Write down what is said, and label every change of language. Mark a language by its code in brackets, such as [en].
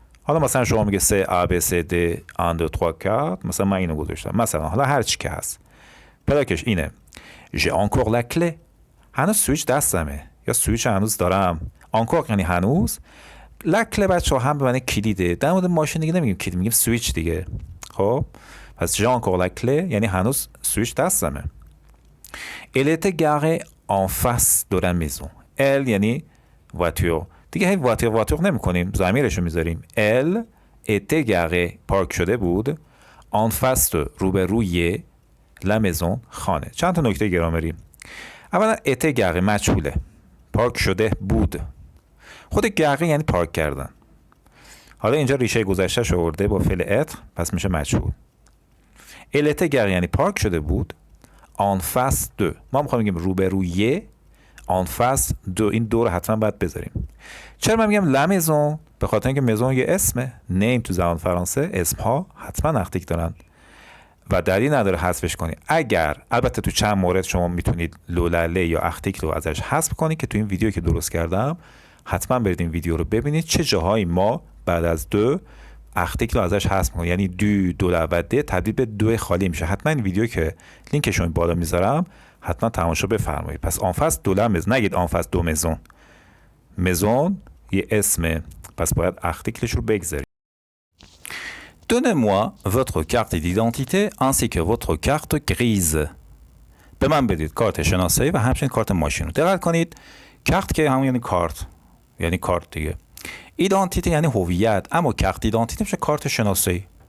[fa] حالا مثلا شما میگه سه A B C D 1 2 3 4، مثلا من اینو گذاشتم، مثلا حالا هر چی که هست پلاکش اینه. [fr] j'ai encore la clé، [fa] هنوز سویچ دستمه یا سویچ هنوز دارم. encore یعنی هنوز. لکله بچه هم به معنی کلیده. در مورد ماشین دیگه نمیگیم کلید، میگیم سویچ دیگه. خب پس [fr] j'ai encore la clé [fa] یعنی هنوز سویچ دستمه. [fr] elle était garée en face de la maison. [fa] elle یعنی voiture دیگه، هی voiture نمی کنیم، ضمیرشو میذاریم. [fr] elle était garée [fa] پارک شده بود. [fr] en face de [fa] روبروی [fr] la maison [fa] خانه. چند تا نکته گرامری. اولا [fr] était garée [fa] مجهوله، پارک شده بود. خود گره یعنی پارک کردن. حالا اینجا ریشه گذشته آورده با فعل اتر، پس میشه مجهول. الته گره یعنی پارک شده بود. آن فاس دو، ما میخوایم بگیم روبروی. آن فاس دو، این دو رو حتما باید بذاریم. چرا من میگم لمزون؟ به خاطر اینکه مزون یه اسمه. نیم تو زبان فرانسه اسم ها حتما اختیک دارن و دلیل نداره حذفش کنی. اگر البته تو چند مورد شما میتونید لولله یا اختیک رو ازش حذف کنید که تو این ویدیو که درست کردم حتما برید این ویدیو رو ببینید چه جاهایی ما بعد از دو اختیک رو ازش حذف کنیم، یعنی دو و د تبدیل به دو خالی میشه. حتما این ویدیو که لینکش رو بالا میذارم حتما تماشا بفرمایید. پس آنفاس دو لمز، نگید آنفاس دو مزون. مزون یه اسمه، پس باید اختیکش رو بگذارید. [fr] Donnez-moi votre carte d'identité ainsi que votre carte grise. [fa] به من بدید کارت شناسایی و همچنین کارت ماشین رو. دقت کنید کارت که همون یعنی کارت، یعنی کارت دیگه. ایدانتیته یعنی هویت، اما کارت ایدانتیته میشه کارت شناسایی.